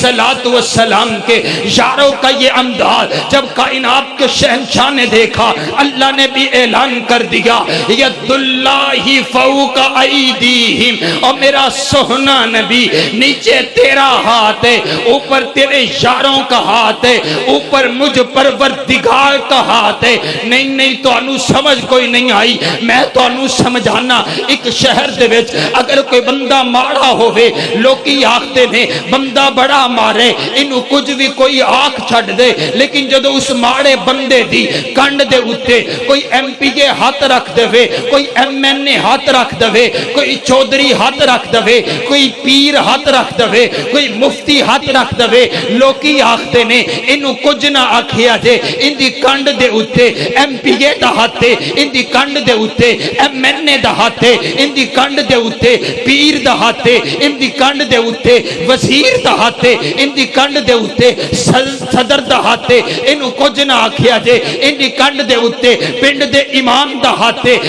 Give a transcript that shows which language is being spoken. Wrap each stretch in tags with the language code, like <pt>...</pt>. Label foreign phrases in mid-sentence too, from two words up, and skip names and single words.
<ur>السلام کے یاروں کا یہ انداز جب کائنات کے شہنشاہ نے دیکھا، اللہ نے بھی اعلان کر دیا</ur> <ar>ید اللہ فوق ایدیہم،</ar> <ur>اور میرا سہنا نبی نیچے تیرا ہاتھ ہے، اوپر تیرے یاروں کا ہاتھ ہے، اوپر مجھ پروردگار کا ہاتھ ہے۔</ur> <pa>نہیں تو انو سمجھ کوئی نہیں آئی، میں تو انو سمجھانا ایک شہر دے وچ اگر کوئی بندہ ماڑا ہوئے، لوکی آکھتے نے بندہ بڑا مارے انو کچھ بھی کوئی آنکھ چھڑ دے، لیکن جدو اس ماڑے بندے دی کنڈ دے اتے کوئی ایم پی کے ہاتھ رکھ دے، کوئی ایم این اے ہاتھ رکھ دے، کوئی چودھری ہاتھ رکھ دے، کوئی پیر ہاتھ رکھ دے، کوئی مفتی ہاتھ رکھ دے، لوکی آکھتے نے انو کچھ نہ آکھیا جے، ان دی کنڈ دے اتے ایم پی اے دا ہاتھ ہے، ان دی کنڈ دے اتے ایم این اے دا ہاتھ ہے، ان دی کنڈ دے اتے پیر دا ہاتھ ہے، ان دی کنڈ دے اتے وزیر دا ہاتھ ہے، ان دی کنڈ دے اتے صدر دا ہاتھ ہے، انو کچھ نہ آکھیا جے، ان دی کنڈ دے اتے پنڈ دے امام دا ہاتھ ہے۔</pa>